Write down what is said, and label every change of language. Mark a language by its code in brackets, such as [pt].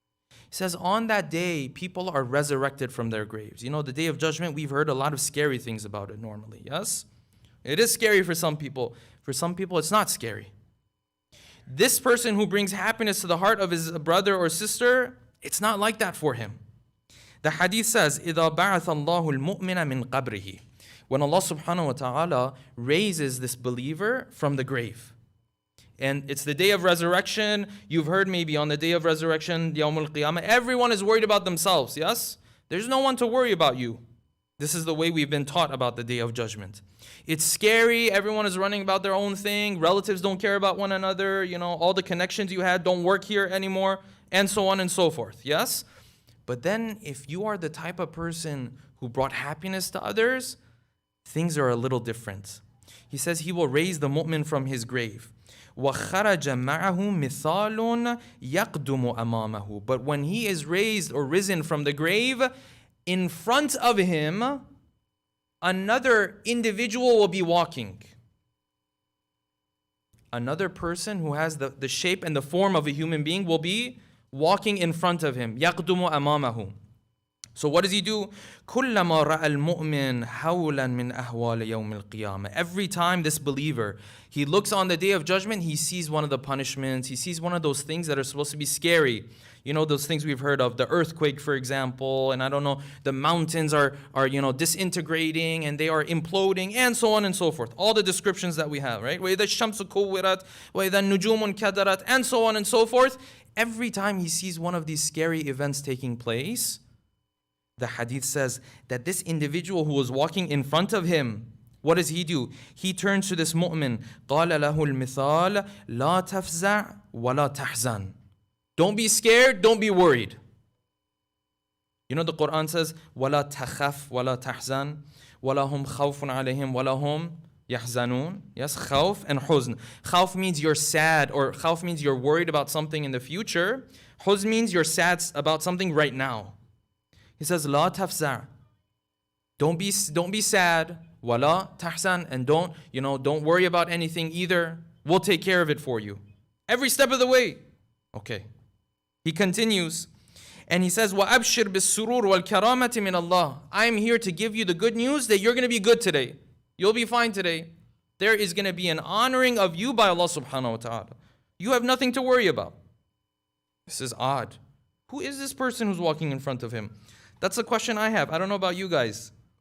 [en] He says on that day, people are resurrected from their graves. The day of judgment, we've heard a lot of scary things about it normally, yes? It is scary for some people. For some people, it's not scary. This person who brings happiness to the heart of his brother or sister, it's not like that for him. The hadith says, [ar] إِذَا بَعَثَ اللَّهُ الْمُؤْمِنَ مِنْ قَبْرِهِ. [en] When Allah subhanahu wa ta'ala raises this believer from the grave. And it's the day of resurrection. You've heard maybe on the day of resurrection, Yawm al-Qiyamah, everyone is worried about themselves, yes? There's no one to worry about you. This is the way we've been taught about the day of judgment. It's scary. Everyone is running about their own thing. Relatives don't care about one another. All the connections you had don't work here anymore, and so on and so forth, yes? But then if you are the type of person who brought happiness to others, things are a little different. He says he will raise the mu'min from his grave. [ar] وَخَرَجَ مَعَهُ مِثَالٌ يَقْدُمُ أَمَامَهُ. [en] But when he is raised or risen from the grave, in front of him, another individual will be walking. Another person who has the shape and the form of a human being will be walking in front of him. [ar] يَقْدُمُ أَمَامَهُ. [en] So what does he do? [ar] كُلَّمَا رَأَى الْمُؤْمِنَ هَوْلًا مِنْ أَهْوَالِ يَوْمِ الْقِيَامَةِ. [en] Every time this believer, he looks on the day of judgment, he sees one of the punishments, he sees one of those things that are supposed to be scary. Those things we've heard of, the earthquake, for example, and the mountains are disintegrating and they are imploding, and so on and so forth. All the descriptions that we have, right? [ar] وَإِذَا الشَّمْسُ كُوِّرَتْ وَإِذَا النُّجُومُ انْكَدَرَتْ, [en] and so on and so forth. Every time he sees one of these scary events taking place, the hadith says that this individual who was walking in front of him, what does he do? He turns to this mu'min. [ar] قَالَ لَهُ الْمِثَالِ لَا تَفْزَعْ وَلَا تَحْزَنْ. [en] Don't be scared, don't be worried. The Quran says, [ar] وَلَا تَخَفْ وَلَا تَحْزَنْ وَلَا هُمْ خَوْفٌ عَلَيْهِمْ وَلَا هُمْ يَحْزَنُونَ. [en] Yes, khawf and huzn. Khawf means you're sad, or khawf means you're worried about something in the future. Huzn means you're sad about something right now. He says, [ar] لا تفزع. [en] Don't be sad. [ar] ولا تحزن. [en] And don't worry about anything either. We'll take care of it for you. Every step of the way. Okay. He continues. [ar] And he says, [en] وَأَبْشِرْ بِالسُّرُورِ وَالْكَرَامَةِ مِنَ اللَّهِ. I'm here to give you the good news that you're going to be good today. You'll be fine today. There is going to be an honoring of you by Allah subhanahu wa ta'ala. You have nothing to worry about. This is odd. Who is this person who's walking in front of him? That's the question I have. I don't know about you guys.